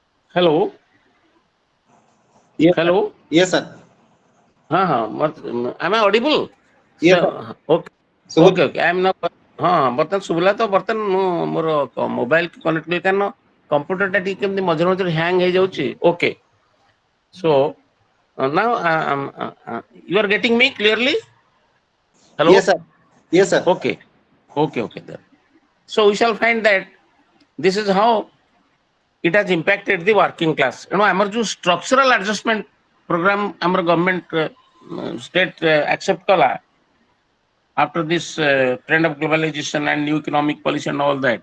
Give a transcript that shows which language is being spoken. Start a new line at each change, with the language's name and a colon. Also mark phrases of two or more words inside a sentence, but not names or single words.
English: Hello, Yes, sir. hello. Yes, sir. Am I audible? Yes, sir. So, okay, So, okay. I am now.
Odia: ବର୍ତ୍ତମାନ ଶୁଭିଲା ତ ବର୍ତ୍ତମାନ ମୁଁ ମୋର ମୋବାଇଲ କନେକ୍ଟ କଲି କାରଣ କମ୍ପ୍ୟୁଟରଟା ଟିକେ କେମିତି ମଝିରେ ମଝିରେ ହ୍ୟାଙ୍ଗ ହେଇଯାଉଛି।
English: okay, so now you are getting me clearly? Hello? yes, sir. Yes, sir. Okay, okay. Then. So we shall find that this is how it has impacted the working class. You know, our structural adjustment program, our government state accept kala after this trend of globalization and new economic policy and all that.